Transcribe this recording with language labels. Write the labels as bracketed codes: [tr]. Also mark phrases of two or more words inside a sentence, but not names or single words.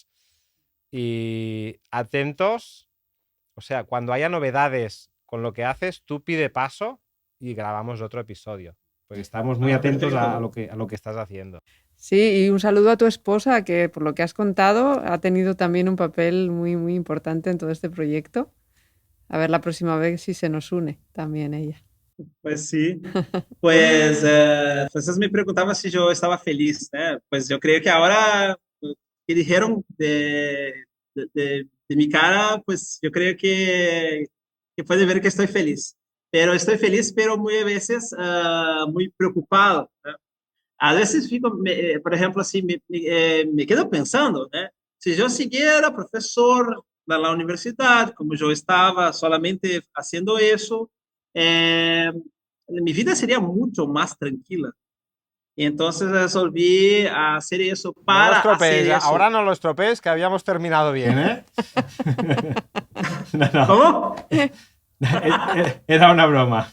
[es] Y atentos, o sea, cuando haya novedades con lo que haces, tú pide paso y grabamos otro episodio. Pues estamos muy atentos a lo que estás haciendo. Sí, y un saludo a tu esposa, que por lo que has contado ha tenido también un papel muy, muy importante en todo este proyecto. A ver la próxima vez si se nos une también ella. Pues sí. [pt] Vocês me perguntavam se eu estava feliz, né? [es] Pues [pt] eu creio que agora que [es] dijeron de mi cara, pues yo creo que puede ver que estoy feliz. Pero estoy feliz, pero muy veces muy preocupado, né? A veces fico, por ejemplo, [pt] assim, [es] me quedo pensando, [pt] né? Se eu [es] siguiera [pt] professor na universidade, como eu estava solamente fazendo isso, [es] mi vida sería mucho más tranquila. Y entonces resolví hacer eso No lo para hacer estropees, eso. ahora no lo estropees, que habíamos terminado bien, ¿eh? No, no. ¿Cómo? Era una broma.